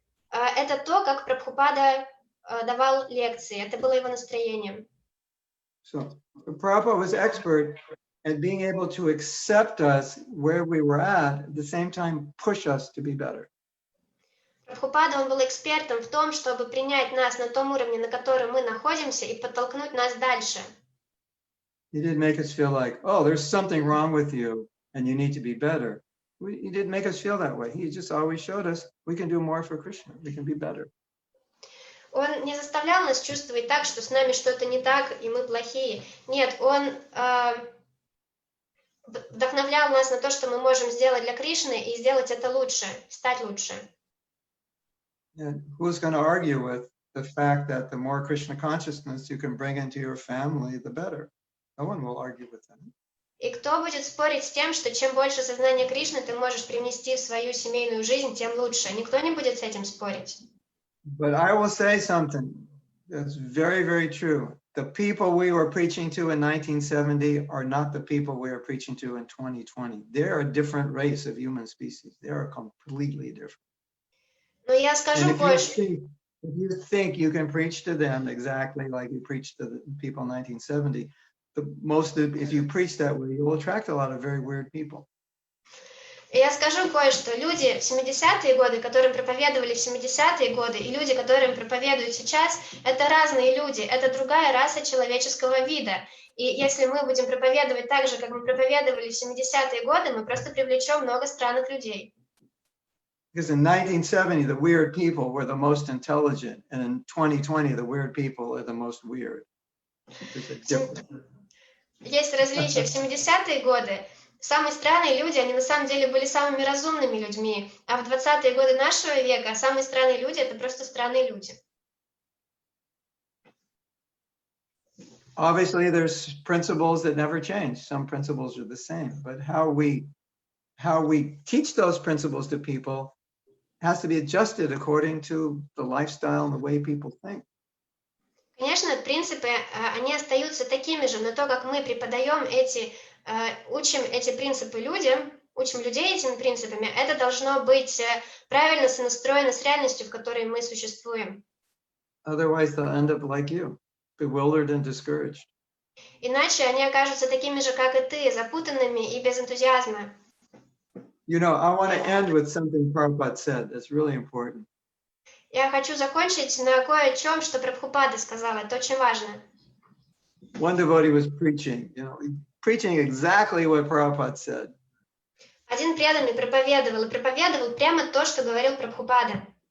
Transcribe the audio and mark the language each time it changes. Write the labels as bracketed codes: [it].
[ru] Это то, как Прабхупада давал лекции, это было его настроением. [en] So Prabhupada was expert at being able to accept us where we were at the same time push us to be better. [ru] Прабхупада, он был экспертом в том, чтобы принять нас на том уровне, на котором мы находимся, и подтолкнуть нас дальше. [en] He didn't make us feel like, oh, there's something wrong with you and you need to be better. He didn't make us feel that way. He just always showed us we can do more for Krishna. We can be better. [ru] Он не заставлял нас чувствовать так, что с нами что-то не так, и мы плохие. Нет, он вдохновлял нас на то, что мы можем сделать для Кришны, и сделать это лучше, стать лучше. [en] And who's going to argue with the fact that the more Krishna consciousness you can bring into your family, the better? No one will argue with that. [ru] И кто будет спорить с тем, что чем больше сознания Кришны ты можешь привнести в свою семейную жизнь, тем лучше? Никто не будет с этим спорить. [en] But I will say something that's very, very true. The people we were preaching to in 1970 are not the people we are preaching to in 2020. They're a different race of human species. They are completely different. [ru] Но я скажу кое-что. [en] If you think you can preach to them exactly like you preached to the people in 1970, if you preach that way, you will attract a lot of very weird people. [ru] Я скажу кое-что. Люди в 70-е годы, которым проповедовали в 70-е годы, и люди, которым проповедуют сейчас, это разные люди, это другая раса человеческого вида. И если мы будем проповедовать так же, как мы проповедовали в 70-е годы, мы просто привлечем много странных людей. [en] Because in 1970, the weird people were the most intelligent, and in 2020, the weird people are the most weird. There's a difference. [ru] Есть различия. В 70-е годы самые странные люди, они на самом деле были самыми разумными людьми, а в 20-е годы нашего века самые странные люди — это просто странные люди. [en] Obviously, there's principles that never change. Some principles are the same, but how we teach those principles to people has to be adjusted according to the lifestyle and the way people think. [ru] Конечно, принципы, они остаются такими же, но то, как мы преподаем учим эти принципы людям, учим людей этими принципами, это должно быть правильно сонастроено с реальностью, в которой мы существуем. [en] Otherwise, they'll end up like you, bewildered and discouraged. [ru] Иначе они окажутся такими же, как и ты, запутанными и без энтузиазма. [en] I want to end with something Prabhupada said that's really important. [ru] Я хочу закончить на кое-чем, что Прабхупада сказал. Это очень важно. [en] One devotee was preaching exactly what Prabhupada said. [ru] Один преданный проповедовал прямо то, что говорил Прабхупада.